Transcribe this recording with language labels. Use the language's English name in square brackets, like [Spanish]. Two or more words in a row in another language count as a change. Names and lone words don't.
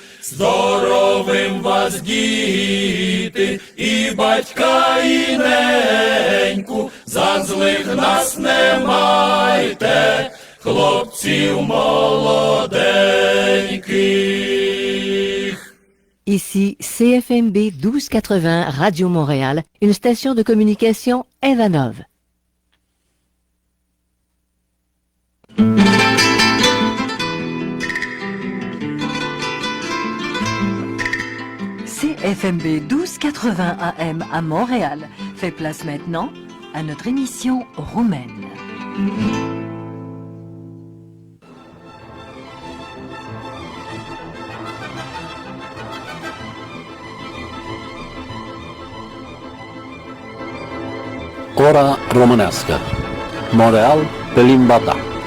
[Ukrainian] Здоровим вас, діти, і батька, і неньку, за злих нас не майте, хлопців молоденьких. [French] Ici CFMB 1280 Radio Montréal, une station de communication Evanov. CFMB 1280 AM à Montréal fait place maintenant à notre émission roumaine. [Romanian] Ora românească. Montreal pe limba ta.